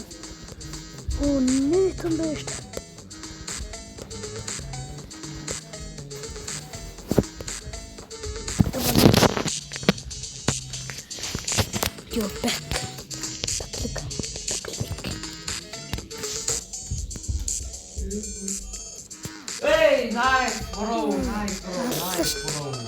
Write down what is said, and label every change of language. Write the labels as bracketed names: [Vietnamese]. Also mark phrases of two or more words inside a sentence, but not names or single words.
[Russian] Оо нет, он бежит. [English] You're back. Hey, nice, bro, nice, bro, nice, bro.